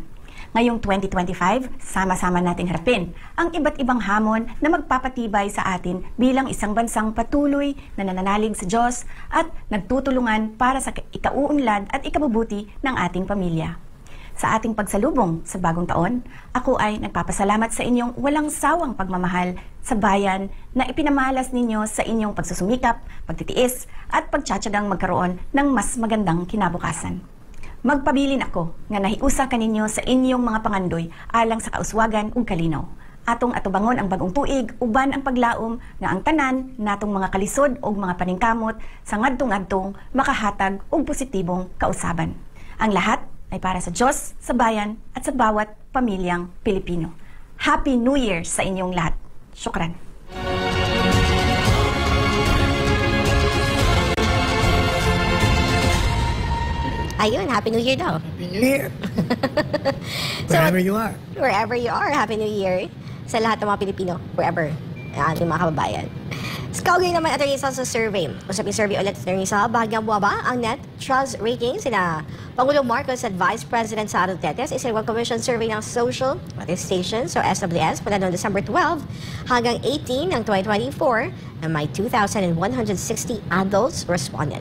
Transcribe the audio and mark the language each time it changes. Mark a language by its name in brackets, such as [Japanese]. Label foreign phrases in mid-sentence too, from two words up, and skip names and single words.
[Filipino] Ngayong 2025, sama-sama nating harapin ang iba't ibang hamon na magpapatibay sa atin bilang isang bansang patuloy na nananalig sa Diyos at nagtutulungan para sa ikauunlad at ikabubuti ng ating pamilya. Sa ating pagsalubong sa bagong taon, ako ay nagpapasalamat sa inyong walang sawang pagmamahal sa bayan na ipinamalas ninyo sa inyong pagsusumikap, pagtitiis at pagtsatsagang magkaroon ng mas magandang kinabukasan. [Cebuano] Magpabilin ako nga nahiusa kaninyo sa inyong mga pangandoy alang sa kauswagan ug kalinaw. Atong atubangon ang bagong tuig uban ang paglaom nga ang tanan natong mga kalisod ug mga paningkamot sa ngadtong-adtong makahatag og positibong kausaban. [Filipino] Ang lahat ay para sa Diyos, sa bayan at sa bawat pamilyang Pilipino. [English] Happy New Year [Filipino] sa inyong lahat. [Arabic] Syukran. [Filipino] Ayun, [English] Happy New Year [Filipino] daw. [English] Happy New Year. Wherever you are. Wherever you are, Happy New Year [Filipino] sa lahat ng mga Pilipino, wherever, ating mga kababayan. Kaugnay naman, Attorney Sal, sa survey. Usaping survey ulit, Attorney Sal, bahagyang bumaba ang [English] net trust rating [Filipino] sina Pangulong Marcos at Vice President Sara Duterte sa isang [English] commission survey [Filipino] ng Social Station, so SWS, mula noong December 12 hanggang 18 ng 2024 na may 2,160 [English] adults responded.